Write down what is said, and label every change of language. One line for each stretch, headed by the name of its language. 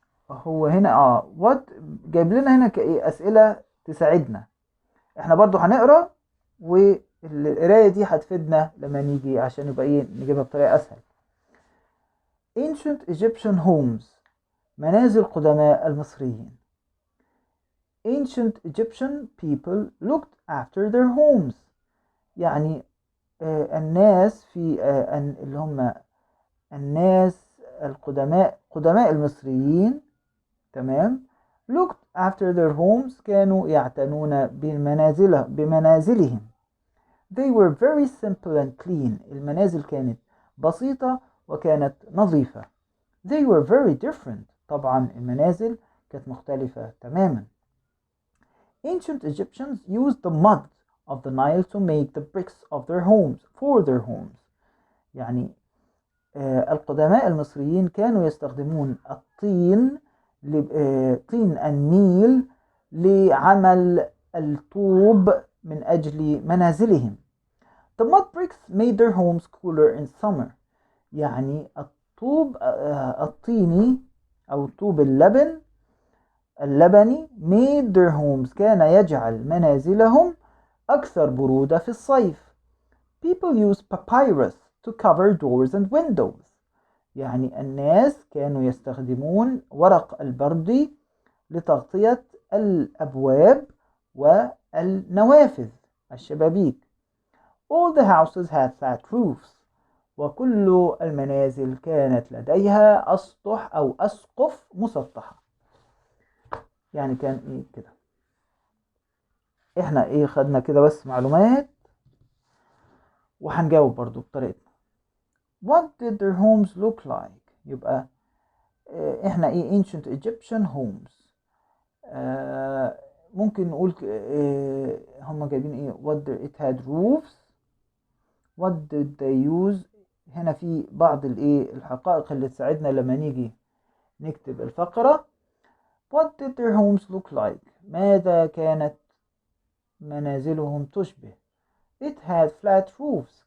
Arabic: هو هنا وات جايب لنا هنا كايه أسئلة تساعدنا. احنا برضو هنقرا والقراية دي هتفيدنا لما نيجي عشان يبقى ايه نجيبها بطريقة أسهل.
English: Ancient Egyptian homes
Arabic: منازل قدماء المصريين.
English: Ancient Egyptian people looked after their homes.
Arabic: يعني الناس في اللي هم الناس القدماء قدماء المصريين تمام
English: looked after their homes
Arabic: كانوا يعتنون بمنازلهم.
English: They were very simple and clean.
Arabic: المنازل كانت بسيطة وكانت نظيفة.
English: They were very different.
Arabic: طبعا المنازل كانت مختلفة تماما.
English: Ancient Egyptians used the mud of the Nile to make the bricks of their homes for their homes.
Arabic: يعني القدماء المصريين كانوا يستخدمون الطين طين النيل لعمل الطوب من أجل منازلهم.
English: The mud bricks made their homes cooler in summer.
Arabic: يعني الطوب الطيني أو طوب اللبني
English: made their homes
Arabic: كان يجعل منازلهم أكثر برودة في الصيف.
English: People use papyrus to cover doors and windows.
Arabic: يعني الناس كانوا يستخدمون ورق البردي لتغطية الأبواب والنوافذ الشبابيك.
English: All the houses had flat roofs.
Arabic: وكل المنازل كانت لديها أسطح أو أسقف مسطحة. يعني كان إيه كده. إحنا إيه خدنا كده بس معلومات وهنجاوب برضو بطريقتنا.
English: What did their homes look like؟
Arabic: يبقى إحنا إيه
English: ancient Egyptian homes.
Arabic: ممكن نقول هم جايبين إيه
English: what it had roofs. What did they use؟
Arabic: هنا في بعض الإيه الحقائق اللي تساعدنا لما نيجي نكتب الفقرة.
English: What did their homes look like؟
Arabic: ماذا كانت منازلهم تشبه؟
English: It had flat roofs.